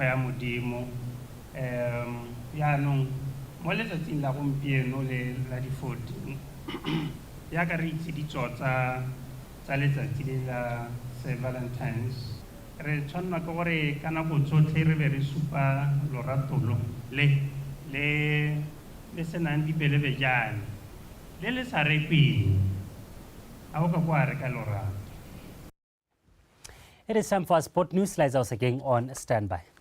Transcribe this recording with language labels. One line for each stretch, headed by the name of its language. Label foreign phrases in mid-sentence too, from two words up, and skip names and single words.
Tswana: ya modimo yaanong mo letsatsing la gompieno le la di 14 ya ka re itse ditso tsa letsatsi le la Valentine's re tshwanna ke gore ka nako tsotlhe re be re supa lorato le senang dibelebejane le sa repeng.
English: It is time for our sport news. Slides also again on standby.